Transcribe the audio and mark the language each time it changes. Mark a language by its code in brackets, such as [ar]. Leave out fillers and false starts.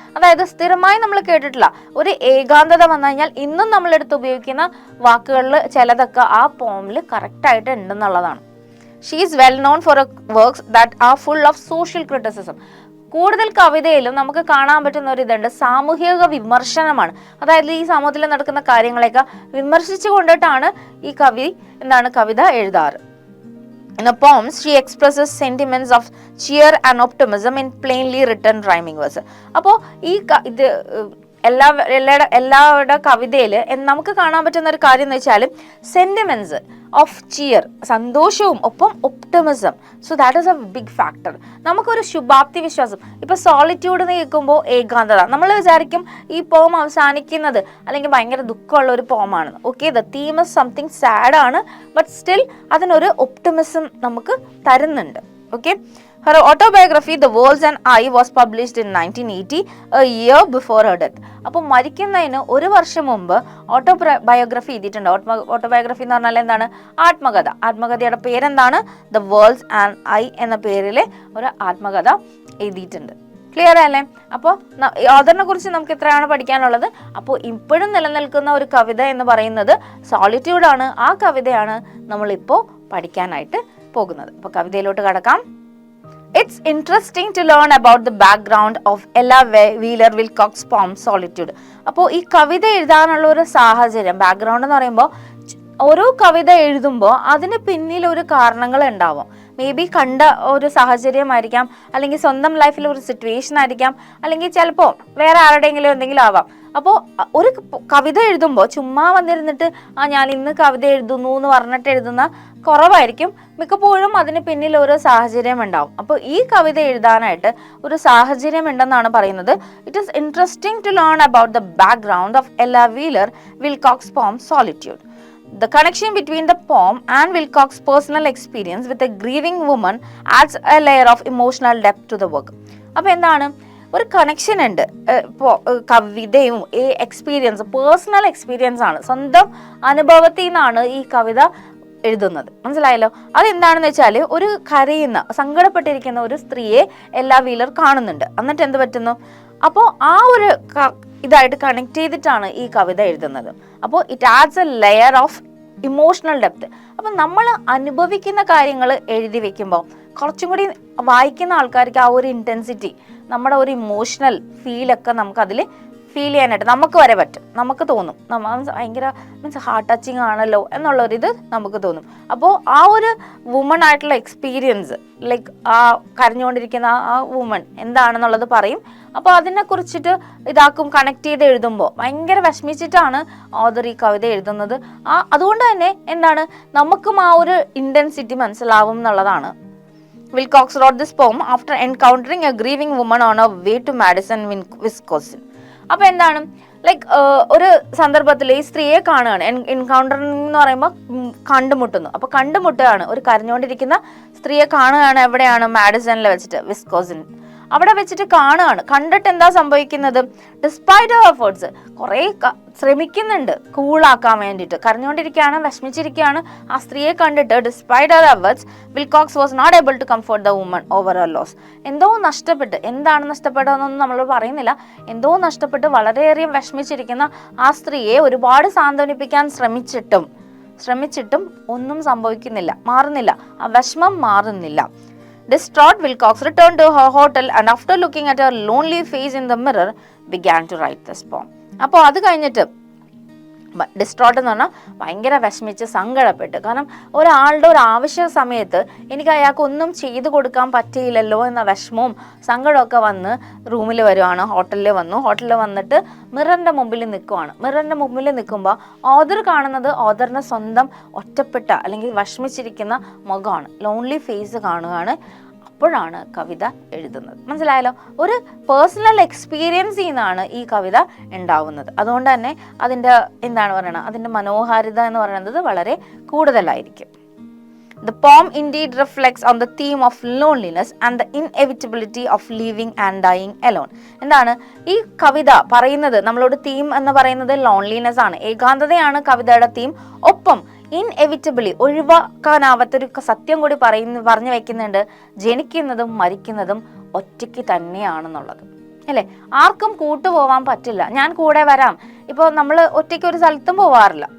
[ml] അതായത് സ്ഥിരമായി നമ്മൾ കേട്ടിട്ടില്ല, ഒരു ഏകാന്തത വന്നു കഴിഞ്ഞാൽ ഇന്നും നമ്മളെടുത്ത് ഉപയോഗിക്കുന്ന വാക്കുകളിൽ ചിലതൊക്കെ ആ പോമിൽ കറക്റ്റായിട്ട് ഉണ്ടെന്നുള്ളതാണ്. [en] She is well known for works that are full of social criticism. [ml] കൂടുതൽ കവിതയിലും നമുക്ക് കാണാൻ പറ്റുന്ന ഒരു ഇതുണ്ട്, സാമൂഹിക വിമർശനമാണ്. അതായത് ഈ സമൂഹത്തിൽ നടക്കുന്ന കാര്യങ്ങളെയൊക്കെ വിമർശിച്ചു കൊണ്ടിട്ടാണ് ഈ കവിത എഴുതാറ്. [en] In the poems, she expresses sentiments of cheer and optimism in plainly written rhyming verse. [ml] അപ്പോൾ ഇത് എല്ലാവരുടെ കവിതയിൽ നമുക്ക് കാണാൻ പറ്റുന്ന ഒരു കാര്യം എന്ന് വെച്ചാൽ [en] sentiments of cheer, [ml] സന്തോഷവും ഒപ്പം optimism. [en] So that is a big factor. [ml] നമുക്കൊരു ശുഭാപ്തി വിശ്വാസം. ഇപ്പൊ സോളിറ്റ്യൂഡ് എന്ന് കേൾക്കുമ്പോൾ ഏകാന്തത, നമ്മൾ വിചാരിക്കും ഈ പോം അവസാനിക്കുന്നത് അല്ലെങ്കിൽ ഭയങ്കര ദുഃഖമുള്ള ഒരു പോമാണ്. [en] okay, the theme is something sad ആണ്, but still [ml] അതിനൊരു ഒപ്റ്റിമിസം നമുക്ക് തരുന്നുണ്ട്. [en] Okay, her autobiography The Worlds and I was published in 1980, a year before her death. [ml] അപ്പോൾ മരിക്കുന്നതിന് ഒരു വർഷം മുമ്പ് ഓട്ടോബയോഗ്രഫി എഴുതിയിട്ടുണ്ട്. ഓട്ടോബയോഗ്രഫി എന്ന് പറഞ്ഞാൽ എന്താണ്? ആത്മകഥ. ആത്മകഥയുടെ പേരെന്താണ്? The Worlds and I എന്ന പേരിൽ ഒരു ആത്മകഥ എഴുതിയിട്ടുണ്ട്. ക്ലിയർ അല്ലേ? അപ്പോൾ ഓഥറിനെ കുറിച്ച് നമുക്ക് ഇത്രയാണ് പഠിക്കാനുള്ളത്. അപ്പോൾ ഇപ്പോഴും നിലനിൽക്കുന്ന ഒരു കവിത എന്ന് പറയുന്നത് സോളിറ്റ്യൂഡ് ആണ്. ആ കവിതയാണ് നമ്മളിപ്പോൾ പഠിക്കാനായിട്ട് പോകുന്നത്. അപ്പോൾ കവിതയിലോട്ട് കടക്കാം. [en] It's interesting to learn about the background of Ella Wheeler Wilcox's poem Solitude. [ml] അപ്പോൾ ഈ കവിത എഴുതാനുള്ള ഒരു സാഹചര്യം, ബാക്ക്ഗ്രൗണ്ട് എന്ന് പറയുമ്പോൾ ഓരോ കവിത എഴുതുമ്പോൾ അതിന് പിന്നിൽ ഒരു കാരണങ്ങൾ ഉണ്ടാവും. മേ ബി കണ്ട ഒരു സാഹചര്യമായിരിക്കാം, അല്ലെങ്കിൽ സ്വന്തം ലൈഫിൽ ഒരു സിറ്റുവേഷൻ ആയിരിക്കാം, അല്ലെങ്കിൽ ചിലപ്പോൾ വേറെ ആരുടെയെങ്കിലും എന്തെങ്കിലും ആവാം. അപ്പോൾ ഒരു കവിത എഴുതുമ്പോൾ ചുമ്മാ വന്നിരുന്നിട്ട് ഞാൻ ഇന്ന് കവിത എഴുതുന്നു എന്ന് പറഞ്ഞിട്ട് എഴുതുന്ന കുറവായിരിക്കും. മിക്കപ്പോഴും അതിന് പിന്നിൽ ഒരു സാഹചര്യം ഉണ്ടാവും. അപ്പോൾ ഈ കവിത എഴുതാനായിട്ട് ഒരു സാഹചര്യം ഉണ്ടെന്നാണ് പറയുന്നത്. [en] It is interesting to learn about the background of Ella Wheeler Wilcox poem solitude. The connection between the poem and Wilcox's personal experience with a grieving woman adds a layer of emotional depth to the work. [ml] അപ്പോൾ എന്താണ്? ഒരു connection ഉണ്ട്. കവിതയും ഈ experience personal experience ആണ്, സ്വന്തം അനുഭവത്തിൽ നിന്നാണ് ഈ കവിത എഴുതുന്നത്. മനസ്സിലായല്ലോ? അതെന്താണെന്ന് വെച്ചാൽ ഒരു കരയുന്ന സങ്കടപ്പെട്ടിരിക്കുന്ന ഒരു സ്ത്രീയെ എല്ലാ വീലർ കാണുന്നുണ്ട്. എന്നിട്ട് എന്ത് പറ്റുന്നു? അപ്പോൾ ആ ഒരു ഇതായിട്ട് കണക്ട് ചെയ്തിട്ടാണ് ഈ കവിത എഴുതുന്നത്. അപ്പോൾ [en] It adds a layer of emotional depth. [ml] അപ്പം നമ്മൾ അനുഭവിക്കുന്ന കാര്യങ്ങൾ എഴുതി വെക്കുമ്പോൾ കുറച്ചും കൂടി വായിക്കുന്ന ആൾക്കാർക്ക് ആ ഒരു ഇൻറ്റൻസിറ്റി, നമ്മുടെ ഒരു ഇമോഷണൽ ഫീലൊക്കെ നമുക്കതിൽ ഫീൽ ചെയ്യാനായിട്ട് നമുക്ക് വരെ പറ്റും. നമുക്ക് തോന്നും ഭയങ്കര ഹാർട്ട് ടച്ചിങ് ആണല്ലോ എന്നുള്ളൊരിത് നമുക്ക് തോന്നും. അപ്പോൾ ആ ഒരു വുമൺ ആയിട്ടുള്ള എക്സ്പീരിയൻസ്, ലൈക്ക് ആ കരഞ്ഞുകൊണ്ടിരിക്കുന്ന ആ വുമൺ എന്താണെന്നുള്ളത് പറയും. അപ്പോൾ അതിനെ കുറിച്ചിട്ട് ഇതാക്കും, കണക്ട് ചെയ്ത് എഴുതുമ്പോൾ ഭയങ്കര വിഷമിച്ചിട്ടാണ് ഓഥർ ഈ കവിത എഴുതുന്നത്. അതുകൊണ്ട് തന്നെ എന്താണ്, നമുക്കും ആ ഒരു ഇൻറ്റൻസിറ്റി മനസ്സിലാവും എന്നുള്ളതാണ്. [en] Wilcox wrote this poem after encountering a grieving woman on her way to Madison, Wisconsin. [ml] അപ്പോൾ എന്താണ്, ലൈക്ക് ഒരു സന്ദർഭത്തിൽ ഈ സ്ത്രീയെ കാണുകയാണ്. എൻകൗണ്ടറിങ് എന്ന് പറയുമ്പോൾ കണ്ടുമുട്ടുന്നു. അപ്പോൾ കണ്ടുമുട്ടുകയാണ്, ഒരു കരഞ്ഞുകൊണ്ടിരിക്കുന്ന സ്ത്രീയെ കാണുകയാണ്. എവിടെയാണ്? മാഡിസണിൽ വെച്ചിട്ട്, വിസ്കോസിൻ. അവിടെ വെച്ചിട്ട് കാണുകയാണ്. കണ്ടിട്ട് എന്താ സംഭവിക്കുന്നത്? [en] despite of efforts, [ml] കുറേ ശ്രമിക്കുന്നുണ്ട് കൂളാക്കാൻ വേണ്ടിയിട്ട്. കരഞ്ഞുകൊണ്ടിരിക്കുകയാണ്, വിഷമിച്ചിരിക്കുകയാണ്. ആ സ്ത്രീയെ കണ്ടിട്ട് [en] Despite of efforts Wilcox was not able to comfort the woman over her loss. [ml] എന്തോ നഷ്ടപ്പെട്ട്, എന്താണ് നഷ്ടപ്പെട്ടതെന്നൊന്നും നമ്മൾ പറയുന്നില്ല, എന്തോ നഷ്ടപ്പെട്ട് വളരെയേറെ വിഷമിച്ചിരിക്കുന്ന ആ സ്ത്രീയെ ഒരുപാട് സാന്ത്വനിപ്പിക്കാൻ ശ്രമിച്ചിട്ടും ഒന്നും സംഭവിക്കുന്നില്ല, മാറുന്നില്ല, ആ വിഷമം മാറുന്നില്ല. [en] Distraught, Wilcox returned to her hotel and after looking at her lonely face in the mirror began to write this poem. [ml] അപ്പോൾ അത് കഴിഞ്ഞിട്ട് ഡിസ്ട്രോട്ട് എന്ന് പറഞ്ഞാൽ ഭയങ്കര വിഷമിച്ച് സങ്കടപ്പെട്ട്, കാരണം ഒരാളുടെ ഒരു ആവശ്യ സമയത്ത് എനിക്ക് അയാൾക്ക് ഒന്നും ചെയ്തു കൊടുക്കാൻ പറ്റിയില്ലല്ലോ എന്ന വിഷമവും സങ്കടമൊക്കെ വന്ന് റൂമിൽ വരുവാണ്. ഹോട്ടലിൽ വന്നിട്ട് മിററിൻ്റെ മുമ്പിൽ നിൽക്കുവാണ്. മിററിൻ്റെ മുമ്പിൽ നിൽക്കുമ്പോൾ ഓഥർ കാണുന്നത് ഓഥറിൻ്റെ സ്വന്തം ഒറ്റപ്പെട്ട അല്ലെങ്കിൽ വിഷമിച്ചിരിക്കുന്ന മുഖമാണ്, ലോൺലി ഫേസ് കാണുകയാണ്. അപ്പോഴാണ് കവിത എഴുതുന്നത്. മനസ്സിലായല്ലോ? ഒരു പേഴ്സണൽ എക്സ്പീരിയൻസിൽ നിന്നാണ് ഈ കവിത ഉണ്ടാവുന്നത്. അതുകൊണ്ട് തന്നെ അതിൻ്റെ എന്താണ് പറയുന്നത്, അതിൻ്റെ മനോഹാരിത എന്ന് പറയുന്നത് വളരെ കൂടുതലായിരിക്കും. [en] The poem indeed reflects on the theme of loneliness and the inevitability of living and dying alone. [ml] എന്താണ് ഈ കവിത പറയുന്നത്? നമ്മളോട് തീം എന്ന് പറയുന്നത് ലോൺലിനെസ് ആണ്, ഏകാന്തതയാണ് കവിതയുടെ തീം. ഒപ്പം ഇൻഎവിറ്റബിളി, ഒഴിവാക്കാനാവാത്തൊരു സത്യം കൂടി പറഞ്ഞു വെക്കുന്നുണ്ട്, ജനിക്കുന്നതും മരിക്കുന്നതും ഒറ്റയ്ക്ക് തന്നെയാണെന്നുള്ളത്. അല്ലേ? ആർക്കും കൂട്ടുപോവാൻ പറ്റില്ല. ഞാൻ കൂടെ വരാം. ഇപ്പോൾ നമ്മൾ ഒറ്റയ്ക്ക് ഒരു സ്ഥലത്തും പോവാറില്ല.